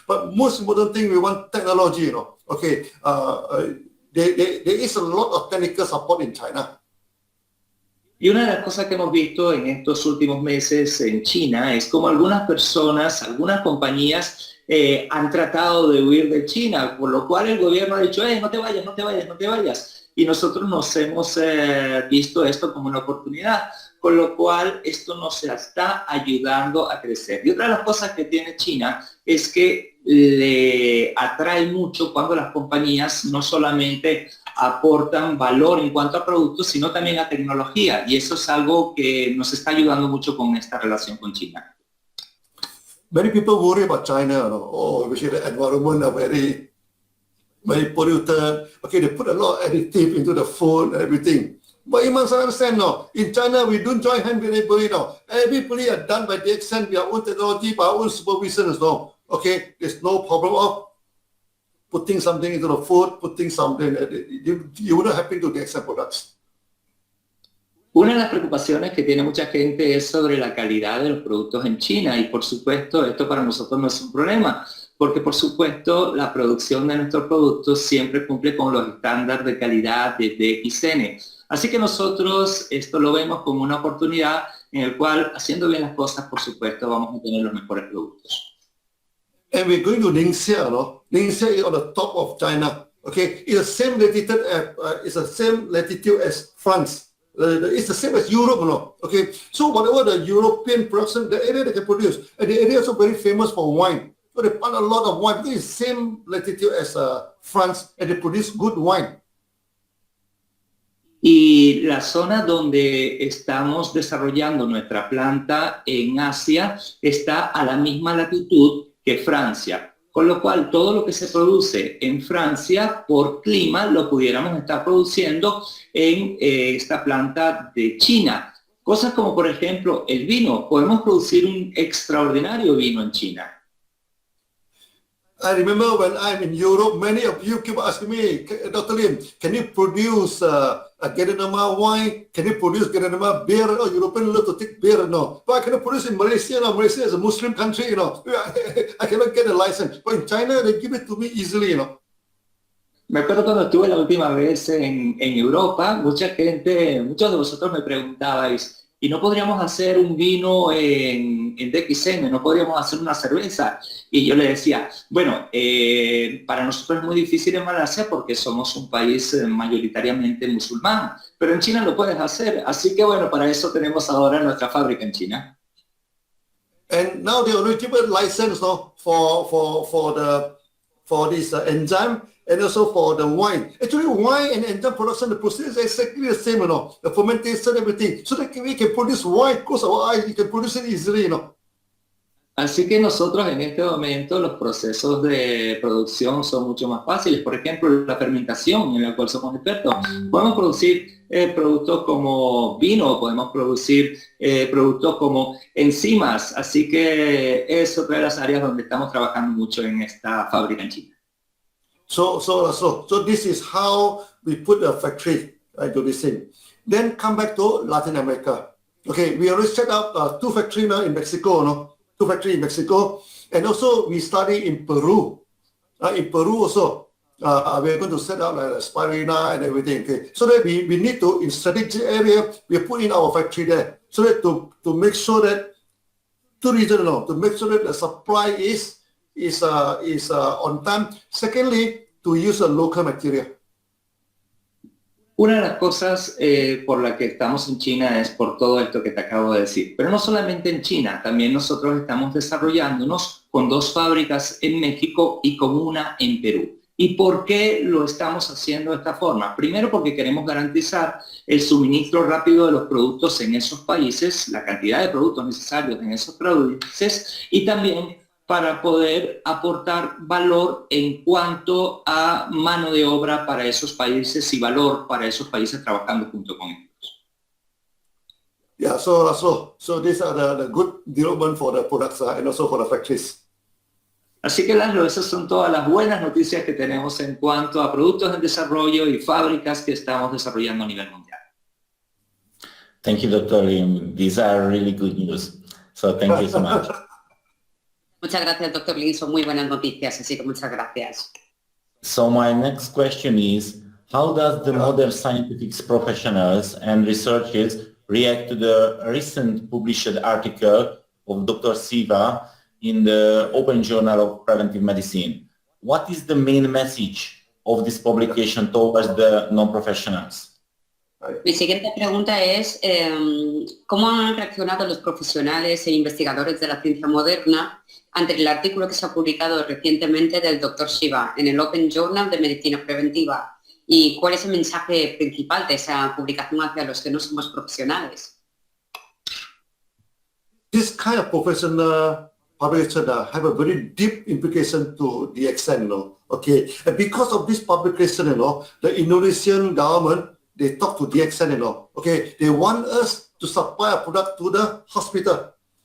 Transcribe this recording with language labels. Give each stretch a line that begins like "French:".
English: But most important thing, we want technology, you know. Okay, there is a lot of technical support in China.
Spanish: Y una de las cosas que hemos visto en estos últimos meses en China es como algunas personas, algunas compañías han tratado de huir de China, por lo cual el gobierno ha dicho, no te vayas, no te vayas, no te vayas. Y nosotros nos hemos visto esto como una oportunidad, con lo cual esto nos está ayudando a crecer. Y otra de las cosas que tiene China es que le atrae mucho cuando las compañías no solamente aportan valor en cuanto a productos, sino también a tecnología, y eso es algo que nos está ayudando mucho con esta relación con China.
English: Many people worry about China, we see the environment are very polluted. Okay, they put a lot of additive into the food and everything. But you must understand, no, in China we don't join hands with anybody now. Everybody are done by DXN, we have our own technology, by our own supervision as well. Okay, there's no problem of putting something into the food, putting something, you wouldn't happen to DXN products.
Spanish: Una de las preocupaciones que tiene mucha gente es sobre la calidad de los productos en China, y por supuesto esto para nosotros no es un problema, porque por supuesto la producción de nuestros productos siempre cumple con los estándares de calidad de DXN. Así que nosotros esto lo vemos como una oportunidad en el cual, haciendo bien las cosas, por supuesto vamos a tener los mejores productos.
English: And we're going to Ningxia, no? Ningxia is on the top of China. Okay, it's the same latitude as France. It's the same as Europe, no? Okay, so whatever the European production, the area they can produce, and the area is also very famous for wine. So they plant a lot of wine because it's the same latitude as France, and they produce good wine.
Spanish: Y la zona donde estamos desarrollando nuestra planta en Asia está a la misma latitud que Francia, con lo cual todo lo que se produce en Francia por clima lo pudiéramos estar produciendo en esta planta de China. Cosas como por ejemplo el vino, podemos producir un extraordinario vino en China.
English: I remember when I'm in Europe, many of you keep asking me, Dr. Lim, can you produce a Guinea wine? Can you produce Guinea beer? Oh, Europeans love to take beer, no. But I cannot produce in Malaysia. No. Malaysia is a Muslim country, you know. I cannot get a license. But in China, they give it to me easily, you know.
Spanish: Me acuerdo cuando estuve la última vez en Europa, muchos de vosotros me preguntabais, ¿y no podríamos hacer un vino en DXN? ¿No podríamos hacer una cerveza? Y yo le decía, bueno, para nosotros es muy difícil en Malasia porque somos un país mayoritariamente musulmán, pero en China lo puedes hacer. Así que bueno, para eso tenemos ahora nuestra fábrica en China.
English: And now they already give a license, no, for this enzyme and also for the wine. Actually, wine and enzyme production, the process is exactly the same, you know, the fermentation, everything. So that we can produce wine, because our eyes, we can produce it easily, you know.
Spanish: Así que nosotros en este momento los procesos de producción son mucho más fáciles. Por ejemplo, la fermentación, en la cual somos expertos. Podemos producir productos como vino, podemos producir productos como enzimas. Así que es otra de las áreas donde estamos trabajando mucho en esta fábrica en China.
English: So this is how we put a factory to this thing. Then come back to Latin America. Okay, we already set up 2 factories now in Mexico, no? 2 factories in Mexico, and also we study in Peru. In Peru also, we're going to set up like a spirina and everything. Okay, so that we need to, in strategic area, we put in our factory there, so that to make sure that two reasons, to make sure that the supply is on time. Secondly, to use a local material.
Spanish: Una de las cosas por la que estamos en China es por todo esto que te acabo de decir. Pero no solamente en China, también nosotros estamos desarrollándonos con 2 fábricas en México y con una en Perú. ¿Y por qué lo estamos haciendo de esta forma? Primero porque queremos garantizar el suministro rápido de los productos en esos países, la cantidad de productos necesarios en esos países, y también para poder aportar valor en cuanto a mano de obra para esos países y valor para esos países trabajando junto con ellos.
English: Yeah, so these are the good development for the products and also for the factories.
Spanish: Así que, László, esas son todas las buenas noticias que tenemos en cuanto a productos en desarrollo y fábricas que estamos desarrollando a nivel mundial.
English: Thank you, Dr. Lim. These are really good news. So thank you so much.
Spanish: Muchas gracias, doctor Lim. Son muy buenas noticias, así que muchas gracias.
English: So my next question is, how does the modern scientific professionals and researchers react to the recent published article of Dr. Siva in the Open Journal of Preventive Medicine? What is the main message of this publication towards the non-professionals?
Spanish: Mi siguiente pregunta es, ¿cómo han reaccionado los profesionales e investigadores de la ciencia moderna ante el artículo que se ha publicado recientemente del Dr. Siva en el Open Journal de Medicina Preventiva? ¿Y cuál es el mensaje principal de esa publicación hacia los que no somos profesionales?
English: This kind of professional publication have a very deep implication to DXN, okay? And because of this publication, the Indonesian government, they talk to DXN, okay? They want us to supply a product to the hospital.